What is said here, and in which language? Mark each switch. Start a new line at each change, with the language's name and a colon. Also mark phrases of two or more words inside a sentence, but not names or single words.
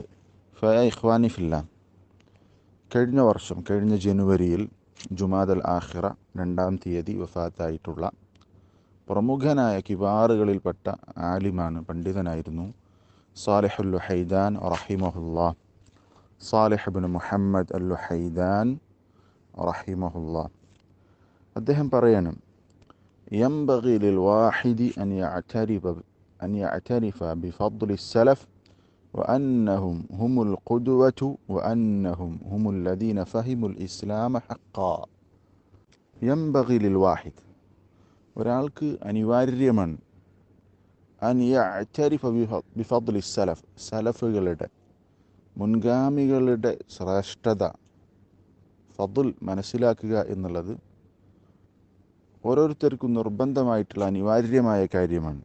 Arabic: فيا إخواني في الله,
Malayalam: കഴിഞ്ഞ ജനുവരിയിൽ ജുമാദൽ ആഖിറ 2-ാം തീയതി വഫാത്തായിട്ടുള്ള പ്രമുഖനായ കിബാറുകളിൽപ്പെട്ട ആലിമാണ്, പണ്ഡിതനായിരുന്നു സാലിഹുൽ ലുഹൈദാൻ റഹിമഹുല്ലാ. സാലിഹ് ഇബ്നു മുഹമ്മദ് അൽ ലുഹൈദാൻ റഹിമഹുല്ലാ അദ്ദേഹം പറയണം,
Arabic: ينبغي للواحد أن يعترف بفضل السلف وأنهم هم القدوة وأنهم هم الذين فهموا الإسلام حقا. ينبغي للواحد,
Malayalam: ഒരാൾക്ക് അനിവാര്യമാണ്,
Arabic: أن يعترف بفضل سلف,
Malayalam: സലഫുകളുടെ മുൻഗാമികളുടെ ശ്രേഷ്ഠത, ഫദ്ൽ മനസ്സിലാക്കുക എന്നുള്ളത് ഓരോരുത്തർക്കും നിർബന്ധമായിട്ടുള്ള അനിവാര്യമായ കാര്യമാണ്.